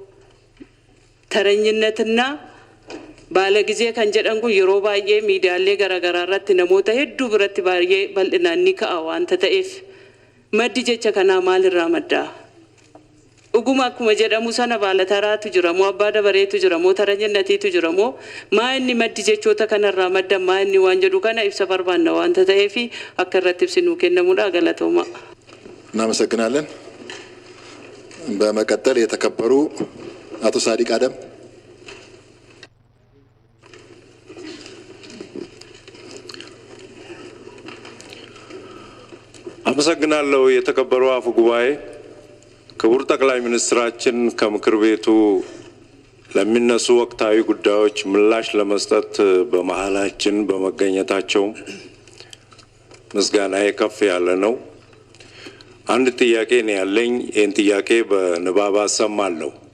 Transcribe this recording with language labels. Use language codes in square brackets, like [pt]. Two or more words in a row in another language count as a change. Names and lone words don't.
[am] ተረኝነትና ባለ ጊዜ [om] kan jedhan kun yeroo baay'ee miidiyaalee garaagaraa irratti namoota hedduu biratti baay'ee bal'inaan ni ka'a wanta ta'eef maddi jecha kanaa maalirraa maddaa? Dhuguma akkuma jedhamu sana baala taraatu jira moo abbaa dabareetu jira moo taranyinnatiitu jira moo maa inni maddi jechoota kanarraa madda maa inni waan jedhu kana ibsa barbaanna wanta ta'eef akka irratti ibsinuu kennamuudha. Galatooma. [am] እናመሰግናለን። በመቀጠል የተከበሩ አቶ ሳዲቅ አደም። አመሰግናለሁ። የተከበሩ አፈ ጉባኤ፣ ክቡር ጠቅላይ ሚኒስትራችን ከምክር ቤቱ ለሚነሱ ወቅታዊ ጉዳዮች ምላሽ ለመስጠት በመሃላችን በመገኘታቸው ምስጋናዬ ከፍ ያለ ነው። አንድ ጥያቄ ነው ያለኝ። ይህን ጥያቄ በንባብ አሰማለሁ።